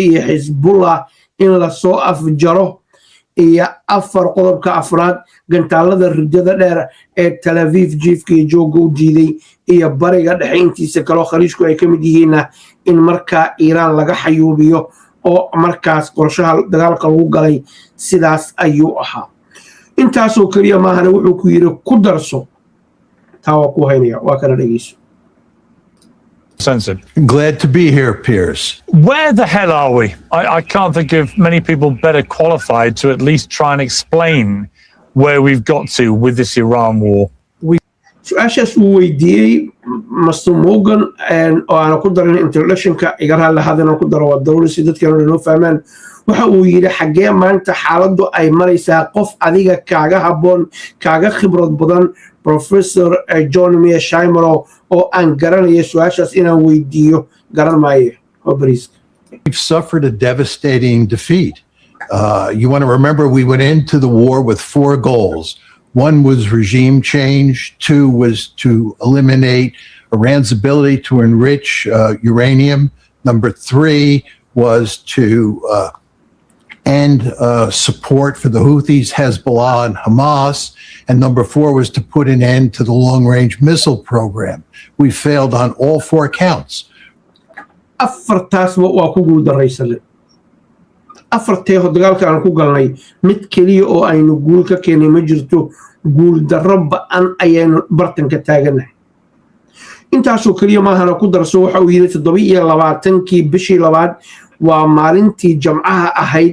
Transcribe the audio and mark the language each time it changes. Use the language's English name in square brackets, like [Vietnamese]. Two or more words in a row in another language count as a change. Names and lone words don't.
[Somali] iyo Hezbollah in la soo afjaro iyo 4 qodobka afraad gantaalada ridada dheer ee Tel Aviv jiifkii jooga u diiday iyo bariga dhexe intiisa kale khaliijku ay kamid yihiin in marka Iran laga xayuubiyo oo markaas qorshaha dagaalka lagu galay sidaas ayuu ahaa intaasoo kaliya maahana wuxuu ku yiri ku darso taa ku haynaya waa kana dhageyso [English] Censored. Glad to be here, Piers. Where the hell are we? I can't think of many people better qualified to at least try and explain where we've got to with this Iran war. [Somali] Su'aashaas uu weydiiyey Mr. Morgan oo aan ku darin introduction-ka iga raali hadana ku daro waa dawlad si dadkana loo fahmaan waxa uu yiri xagee maanta xaaladdu ay maraysaa qof adiga kaaga haboon kaaga khibrad badan Professor John Mearsheimer oo aan garanayo su'aashaas inaan weydiiyo garan maayo obrisk [English] We've suffered a devastating defeat. You want to remember we went into the war with 4 goals. One was regime change. 2 was to eliminate Iran's ability to enrich uranium. Number 3 was to end support for the Houthis, Hezbollah, and Hamas. And number 4 was to put an end to the long-range missile program. We failed on all 4 counts. [Somali] afartaas waa ku guul daraysanay afartee dagaalka aan ku galnay mid kaliya oo aynu guul ka keenay ma jirto guul darro ba'an ayaynu bartanka taaganahay intaasoo kaliya maahana ku darso waxa uu yiri 27kii bishii labaad waa maalintii jamcaha ahayd